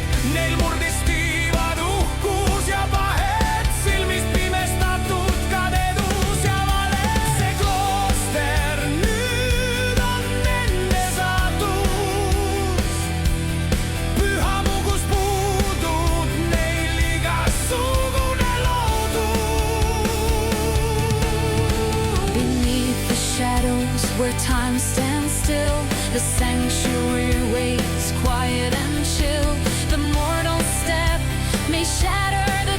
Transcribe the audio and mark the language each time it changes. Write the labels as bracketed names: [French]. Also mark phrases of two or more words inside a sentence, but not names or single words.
[Estonian] Neil murdis tiivad uhkus ja pahed, silmist pimestatud kadedus ja vale. See klooster nüüd on nende saatus. Pühamu, kus puudub neil igasugune lootus. [English] beneath the shadows where time stands still. The sanctuary waits quiet and chill. The mortal step may shatter